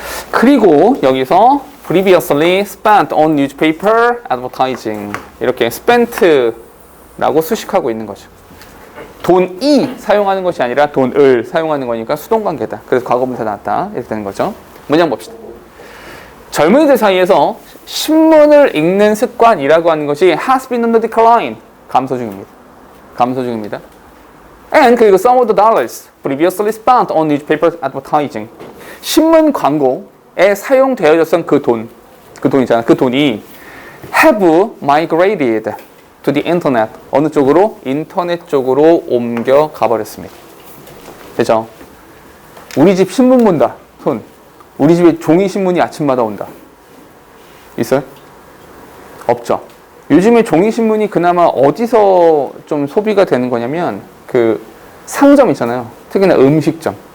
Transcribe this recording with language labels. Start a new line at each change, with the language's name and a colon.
Korean: 그리고 여기서
English: previously spent on newspaper advertising
Korean: 이렇게 spent라고 수식하고 있는 거죠. 돈이 사용하는 것이 아니라 돈을 사용하는 거니까 수동관계다. 그래서 과거분사 나왔다. 이렇게 되는 거죠. 문장 봅시다. 젊은이들 사이에서 신문을 읽는 습관이라고 하는 것이
English: has been on the decline.
Korean: 감소 중입니다. 감소 중입니다.
English: And
Korean: 그리고
English: some of the dollars previously spent on newspaper advertising.
Korean: 신문 광고에 사용되어졌던 그 돈 있잖아. 그 돈이
English: have migrated to the internet.
Korean: 어느 쪽으로? 인터넷 쪽으로 옮겨 가버렸습니다. 됐죠? 우리 집 신문 본다. 손. 우리 집에 종이 신문이 아침마다 온다. 있어요? 없죠. 요즘에 종이 신문이 그나마 어디서 좀 소비가 되는 거냐면 그 상점 있잖아요. 특히나 음식점.